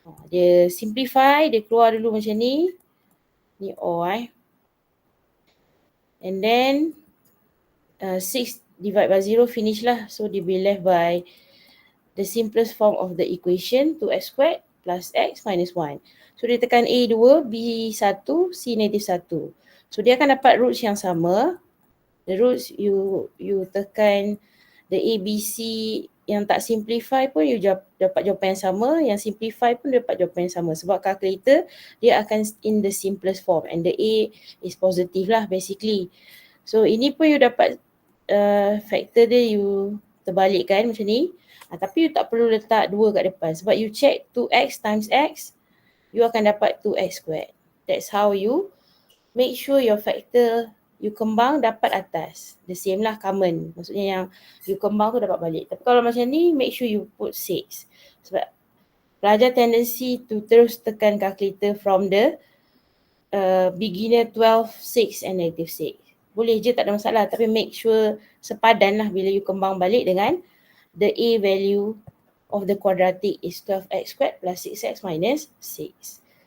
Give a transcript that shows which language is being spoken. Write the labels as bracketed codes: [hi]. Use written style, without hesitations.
[ms] Dia simplify, dia keluar dulu macam ni. Ni O [en] And then 6 divide by 0 finish lah. So dia be left by the simplest form of the equation, 2x squared plus x minus 1. [ms] So dia tekan A2, B1, C negative 1. So dia akan dapat roots yang sama. [en] The roots you [ms] tekan the A, B, C yang tak simplify pun you dapat jawapan yang sama. Yang simplify pun dapat jawapan yang sama. Sebab calculator dia akan [en] in the simplest form. And the A is positive lah basically. [ms] So ini pun you dapat factor dia you terbalikkan macam ni. Tapi you tak perlu letak 2 kat depan. Sebab you check 2x times x, you akan dapat 2x squared. [en] That's how you make sure your factor you [ms] kembang dapat atas. [en] The same lah, common. [ms] Maksudnya yang you kembang tu dapat balik. Tapi kalau macam ni, [en] make sure you put 6. [ms] Sebab pelajar [en] tendency to [ms] terus tekan calculator [en] from the beginner 12, 6 and negative 6. [ms] Boleh je, tak ada masalah. [en] Tapi make sure [ms] sepadan lah bila [en] you [ms] kembang balik dengan [en] the A value of the quadratic is 12x squared plus 6x minus 6.